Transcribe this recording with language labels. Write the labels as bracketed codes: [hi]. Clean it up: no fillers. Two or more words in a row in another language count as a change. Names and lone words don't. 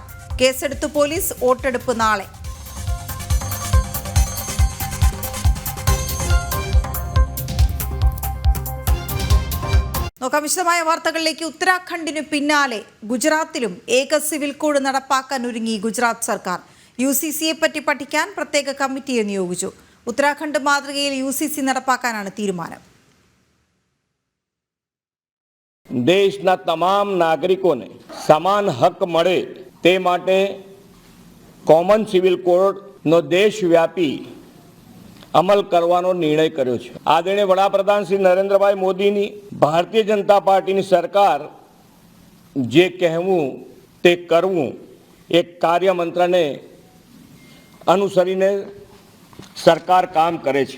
[ml] കേസെടുത്തു പോലീസ്. വോട്ടെടുപ്പ് നാളെ. നോക്കാം വിശദമായ വാർത്തകളിലേക്ക്. ഉത്തരാഖണ്ഡിനു പിന്നാലെ ഗുജറാത്തിലും ഏക സിവിൽ കോഡ് നടപ്പാക്കാൻ ഒരുങ്ങി ഗുജറാത്ത് സർക്കാർ. UCCയെ പറ്റി പഠിക്കാൻ പ്രത്യേക കമ്മിറ്റിയെ നിയോഗിച്ചു. ഉത്തരാഖണ്ഡ് മാതൃകയിൽ UCC നടപ്പാക്കാനാണ് തീരുമാനം. [gu] દેશના તમામ નાગરિકોને સમાન હક મળે તે માટે કોમન સિવિલ કોડનો દેશવ્યાપી અમલ કરવાનો નિર્ણય કર્યો છે. આદરણીય વડાપ્રધાન શ્રી નરેન્દ્રભાઈ મોદીની ભારતીય જનતા પાર્ટીની સરકાર જે કહેવું તે કરવું એક કાર્યમંત્રને અનુસરીને સરકાર કામ કરે છે.